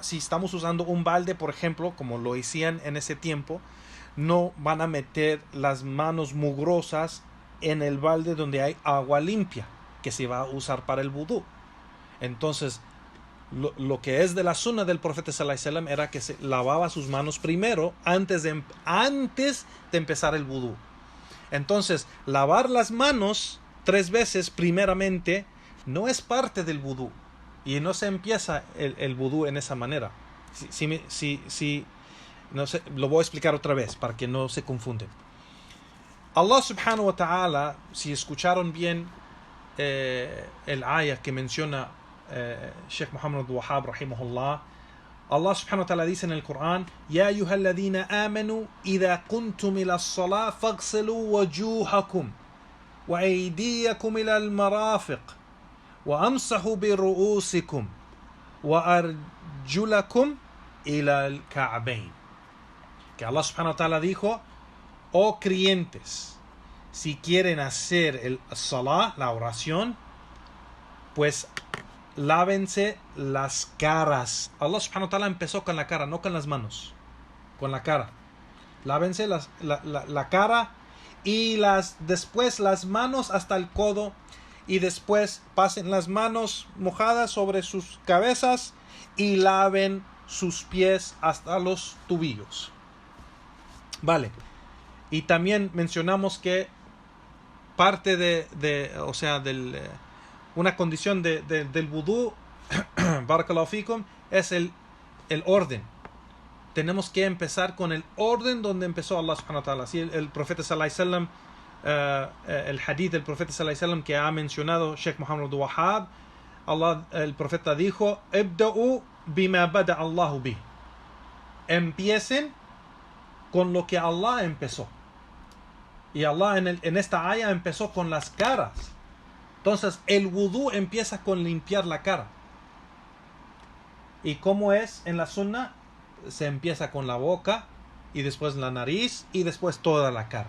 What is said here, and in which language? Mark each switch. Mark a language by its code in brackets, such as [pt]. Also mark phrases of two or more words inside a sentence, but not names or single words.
[es] Si estamos usando un balde, por ejemplo, como lo hacían en ese tiempo, no van a meter las manos mugrosas en el balde donde hay agua limpia que se va a usar para el wudú. Entonces, lo que es de la sunna del profeta [ar] صلى الله عليه وسلم [es] era que se lavaba sus manos primero antes de empezar el wudú. Entonces, lavar las manos 3 veces primeramente no es parte del wudú y no se empieza el wudú en esa manera. No sé, lo voy a explicar otra vez para que no se confunden. [ar] الله سبحانه وتعالى, [es] si escucharon bien el ayah que menciona Sheikh Muhammad Abdul Wahhab rahimahullah, [ar] الله سبحانه وتعالى [es] dice en el Corán: [ar] يا أيها الذين آمنوا إذا كنتم إلى الصلاة فاغسلوا وجوهكم وأيديكم إلى المرافق وامسحوا برؤوسكم وأرجلكم إلى الكعبين. [es] Que [ar] الله سبحانه وتعالى [es] dijo: oh creyentes, si quieren hacer el salah, la oración, pues lávense las caras. [ar] الله سبحانه وتعالى [es] empezó con la cara, no con las manos, con la cara. Lávense la cara y después las manos hasta el codo, y después pasen las manos mojadas sobre sus cabezas y laven sus pies hasta los tobillos. Vale. Y también mencionamos que parte una condición del wudú, [ar] بارك الله فيكم, [es] es el orden. Tenemos que empezar con el orden donde empezó [ar] الله سبحانه وتعالى. [es] Así el profeta [ar] صلى الله عليه وسلم, [es] el hadith del profeta [ar] صلى الله عليه وسلم [es] que ha mencionado Sheikh Muhammad Abdul Wahhab, el profeta dijo: [ar] ابدؤوا بما بدأ الله به. [es] Empiecen con lo que Allah empezó. Y Allah en esta ayah empezó con las caras. Entonces el wudú empieza con limpiar la cara. Y como es en la sunna, se empieza con la boca y después la nariz y después toda la cara.